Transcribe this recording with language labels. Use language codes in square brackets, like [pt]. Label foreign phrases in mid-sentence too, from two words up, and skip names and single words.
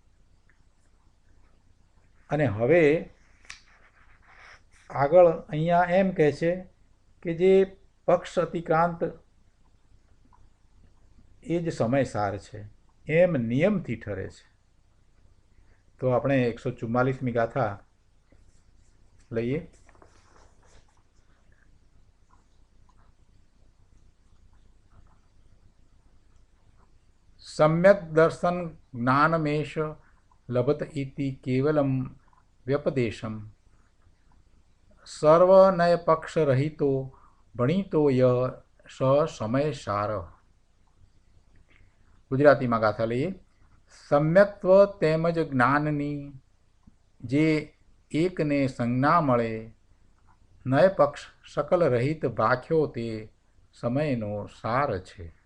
[gu] અને હવે આગળ અહીંયા એમ કહે છે કે જે પક્ષ અતિક્રાંત એ જ સમયસાર છે એમ નિયમથી ઠરે છે. તો આપણે 144મી ગાથા લઈએ. [sa] सम्यक दर्शन ज्ञानमेश लभत इति केवलम व्यपदेशम सर्वनय पक्ष रहितो भणितो य स समयसार. [gu] ગુજરાતીમાં ગાથા લઈએ. સમ્યક્ત્વ તેમજ જ્ઞાનની જે એકને સંજ્ઞા મળે, નય પક્ષ સકલ રહિત ભાખ્યો તે સમયનો સાર છે.